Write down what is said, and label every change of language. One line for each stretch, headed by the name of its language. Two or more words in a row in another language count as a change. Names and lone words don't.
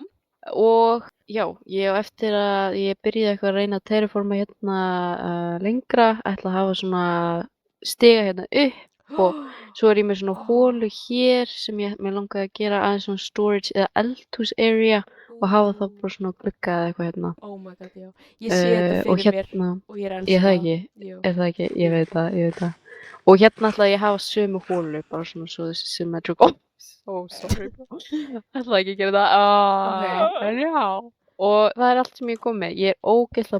Icelandic: Og já, ég á eftir að ég byrjaði eitthvað að reyna að terraforma hérna lengra, ætla að hafa svona stiga hérna upp og svo er ég með svona hólu hér sem mér langaði að gera aðeins svona storage eða eldhús area og hafa þá bara svona glugga eða eitthvað hérna.
English: Oh my god,
Icelandic: já. Ég sé þetta og fyrir hérna, mér og ég er ég elska það ekki, Jú. er það ekki, ég veit það. Og hérna ætla ég að hafa sömu hólu, bara svona svo þessi symmetrical. Sorry. Ætla ekki að gera það. En já. Og það er allt sem ég er komið með. Ég er ógeðslega,